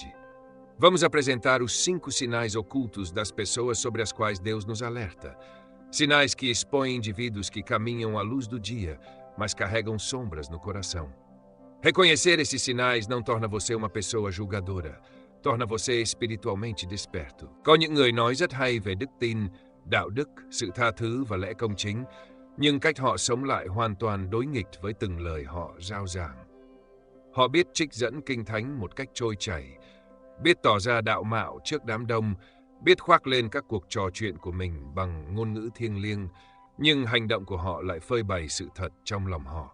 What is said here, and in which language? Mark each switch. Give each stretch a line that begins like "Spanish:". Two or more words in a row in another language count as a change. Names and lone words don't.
Portuguese: Vamos apresentar os 5 sinais ocultos das pessoas sobre as quais Deus nos alerta. Sinais que expõem indivíduos que caminham à luz do dia, mas carregam sombras no coração. Reconhecer esses sinais não torna você uma pessoa julgadora. Torna você espiritualmente desperto.
Vietnamese: Có những người nói rất hay về đức tin, đạo đức, sự tha thứ và lẽ công chính, nhưng cách họ sống lại hoàn toàn đối nghịch với từng lời họ rao giảng. Họ biết trích dẫn kinh thánh một cách trôi chảy, biết tỏ ra đạo mạo trước đám đông, biết khoác lên các cuộc trò chuyện của mình bằng ngôn ngữ thiêng liêng, nhưng hành động của họ lại phơi bày sự thật trong lòng họ.